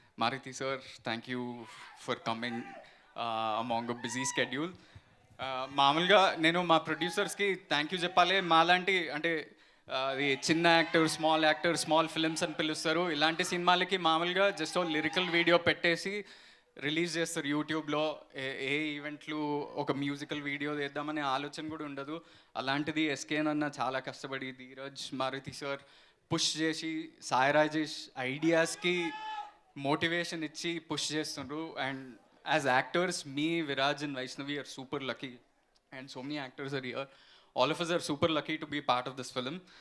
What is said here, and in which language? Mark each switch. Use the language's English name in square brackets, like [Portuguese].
[English] Maruti sir, thank you for coming among a busy schedule. [Telugu] మామూలుగా నేను మా ప్రొడ్యూసర్స్కి thank you చెప్పాలి. మాలాంటి అంటే అది చిన్న యాక్టర్, స్మాల్ ఫిలిమ్స్ అని పిలుస్తారు. ఇలాంటి సినిమాలకి మామూలుగా జస్ట్ లిరికల్ వీడియో పెట్టేసి రిలీజ్ చేస్తారు యూట్యూబ్లో. ఏ ఈవెంట్లు ఒక మ్యూజికల్ వీడియో చేద్దామనే ఆలోచన కూడా ఉండదు. అలాంటిది ఎస్కేన్ అన్న చాలా కష్టపడి, ధీరజ్, మారుతి సార్ పుష్ చేసి, సాయి రాజేష్ ఐడియాస్కి మోటివేషన్ ఇచ్చి పుష్ చేస్తుండ్రు. [English] And as actors, me, Viraj and Vaishnavi are super lucky, and so many actors are here. All of us are super lucky to be part of this film.